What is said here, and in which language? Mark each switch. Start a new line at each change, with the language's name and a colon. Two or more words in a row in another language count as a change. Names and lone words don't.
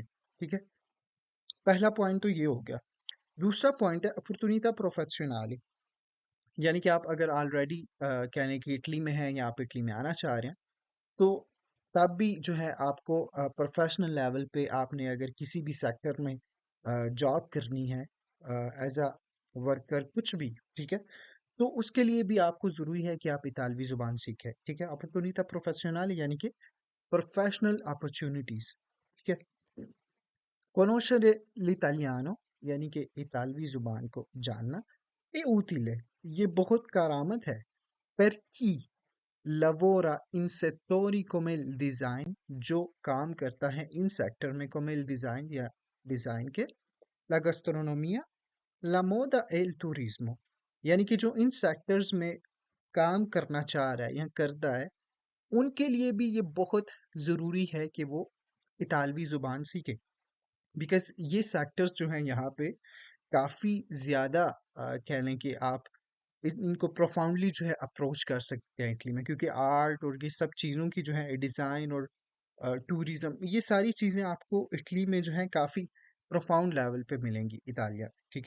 Urdu: ٹھیک ہے، پہلا پوائنٹ تو یہ ہو گیا۔ دوسرا پوائنٹ ہے
Italian: opportunità professionale,
Urdu: یعنی کہ آپ اگر آلریڈی کہہ لیں کہ اٹلی میں ہیں یا آپ اٹلی میں آنا چاہ رہے ہیں، تو تب بھی جو ہے آپ کو
English: professional level
Urdu: پہ آپ نے اگر کسی بھی سیکٹر میں جاب کرنی ہے
English: as a worker,
Urdu: کچھ بھی، ٹھیک ہے، تو اس کے لیے بھی آپ کو ضروری ہے کہ آپ اطالوی زبان سیکھیں. ٹھیک ہے,
Italian: opportunità professionale
Urdu: یعنی کہ
English: professional opportunities.
Urdu: ٹھیک ہے,
Italian: conoscere l'italiano
Urdu: یعنی کہ اطالوی زبان کو جاننا,
Italian: è utile,
Urdu: یہ بہت کارآمد ہے.
Italian: per chi lavora in settori come il design,
Urdu: جو کام کرتا ہے ان سیکٹر میں,
Italian: come il design
Urdu: یا ڈیزائن کے,
Italian: la gastronomia la moda e il turismo,
Urdu: یعنی کہ جو ان سیکٹرز میں کام کرنا چاہ رہا ہے یا کرتا ہے، ان کے لیے بھی یہ بہت ضروری ہے کہ وہ اطالوی زبان سیکھیں. بیکاز یہ سیکٹرز جو ہیں یہاں پہ کافی زیادہ کہہ لیں کہ آپ ان کو پروفاؤنڈلی جو ہے اپروچ کر سکتے ہیں اٹلی میں، کیونکہ آرٹ اور یہ سب چیزوں کی جو ہے ڈیزائن اور ٹورزم، یہ ساری چیزیں آپ کو اٹلی میں جو ہے کافی
English: profound level
Urdu: پہ ملیں گی اطالیہ، ٹھیک ہے?